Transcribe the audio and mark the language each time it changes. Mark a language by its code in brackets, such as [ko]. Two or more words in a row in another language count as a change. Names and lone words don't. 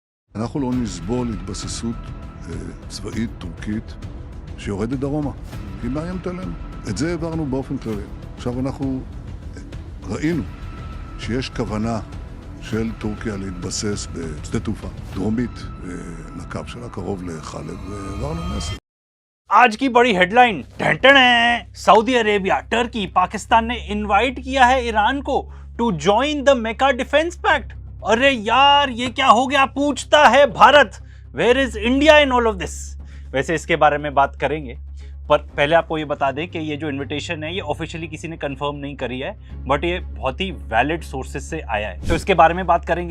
[he] אנחנו לא נסבול התבססות צבאית טורקית שיורדת דרומה, היא מאיימת עלינו. את זה העברנו באופן כללי. עכשיו אנחנו ראינו שיש כוונה של טורקיה להתבסס בשדה תעופה דרומית לקו שלה, קרוב לחלב, והעברנו מסר. [hi] आज की बड़ी हेडलाइन टेंटन है। सऊदी अरेबिया, टर्की, पाकिस्तान ने इनवाइट किया है ईरान को [en] to join the Mecca defense pact. [hi] अरे यार ये क्या हो गया, पूछता है भारत, [en] where is India in all of this. [hi] वैसे इसके बारे में बात करेंगे, पर पहले आपको ये बता दें कि ये जो इनविटेशन है ये ऑफिशियली किसी ने कंफर्म नहीं करी है, बट ये बहुत ही [en] valid sources [hi] से आया है, तो इसके बारे में बात करेंगे।